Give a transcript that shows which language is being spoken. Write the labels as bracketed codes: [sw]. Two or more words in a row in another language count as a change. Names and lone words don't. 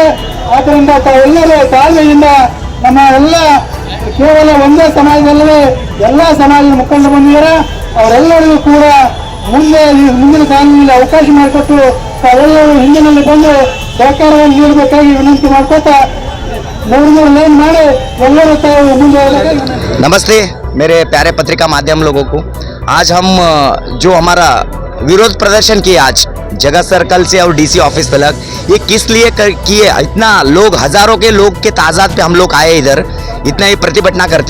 [kn] ಆದ್ದರಿಂದ ತಾವೆಲ್ಲರೂ ತಾಳ್ಮೆಯಿಂದ ನಮ್ಮ ಎಲ್ಲ ಕೇವಲ ಒಂದೇ ಸಮಾಜದಲ್ಲದೆ ಎಲ್ಲ ಸಮಾಜದ ಮುಖಂಡರು ಬಂದಿದ್ದಾರೆ. ಅವರೆಲ್ಲರಿಗೂ ಕೂಡ ಮುಂದಿನ ಕಾಲದಲ್ಲಿ ಅವಕಾಶ ಮಾಡಿಕೊಟ್ಟು ತಾವೆಲ್ಲರೂ ಹಿಂದಿನಲ್ಲಿ ಬಂದು ಸಹಕಾರವನ್ನು ನೀಡಬೇಕಾಗಿ ವಿನಂತಿ ಮಾಡ್ಕೊತಾ ಮೂರು ಲೈನ್ ಮಾಡಿ ಎಲ್ಲರೂ ತಾವು ಮುಂದೆ. [hi] नमस्ते मेरे प्यारे पत्रिका माध्यम लोगों को। आज हम जो हमारा विरोध प्रदर्शन किए आज जगत सर्कल से और [en] DC office [hi] तक, ये किस लिए किए? इतना लोग, हजारों के लोग के तादाद पे हम लोग आए इधर, इतना ही प्रतिभटना करते।